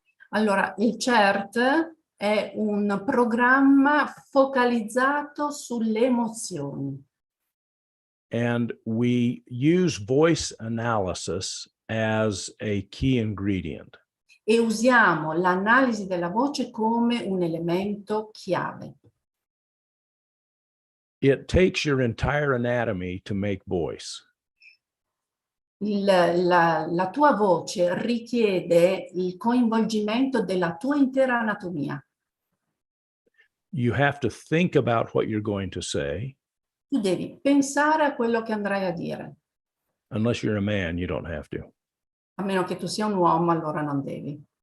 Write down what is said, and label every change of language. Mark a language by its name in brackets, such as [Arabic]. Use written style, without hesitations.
[Italian] Allora, il CERT è un programma focalizzato sulle emozioni. [English] And we use voice analysis as a key ingredient. [Italian] E usiamo l'analisi della voce come un elemento chiave. [English] It takes your entire anatomy to make voice. [Italian] La tua voce richiede il coinvolgimento della tua intera anatomia. [English] You have to think about what you're going to say. [Italian] Tu devi pensare a quello che andrai a dire. [English] Unless you're a man, you don't have to. [Italian] A meno che tu sia un uomo, allora non devi.